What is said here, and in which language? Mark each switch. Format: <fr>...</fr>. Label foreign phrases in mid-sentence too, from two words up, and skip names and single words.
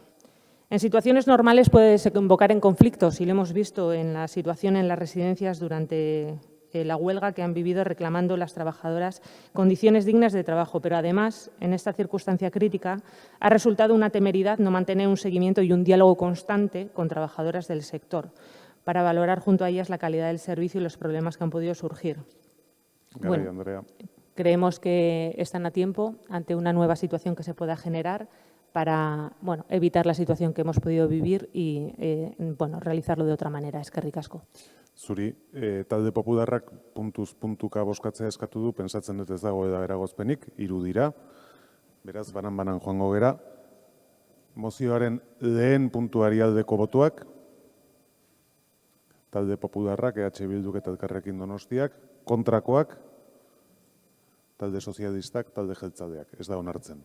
<es>En situaciones normales puede desembocar en conflictos, y lo hemos visto en la situación en las residencias durante la huelga que han vivido reclamando las trabajadoras condiciones dignas de trabajo, pero además, en esta circunstancia crítica, ha resultado una temeridad no mantener un seguimiento y un diálogo constante con trabajadoras del sector para valorar junto a ellas la calidad del servicio y los problemas que han podido surgir. Garay, Andrea. Creemos que están a tiempo ante una nueva situación que se pueda generar para evitar la situación que hemos podido vivir y realizarlo de otra manera.</es> <eu>Eskerrik asko. Zuri, talde popularrak puntuz puntuka bozkatzea eskatu du, pentsatzen dut ez dago eragozpenik, 3 dira. Beraz, banan joango gera. Mozioaren lehen puntuari aldeko botuak, talde popularrak, EH Bilduk eta Elkarrekin Donostiak, kontrakoak, talde sozialistak, talde jeltzaleak, ez da onartzen.</eu>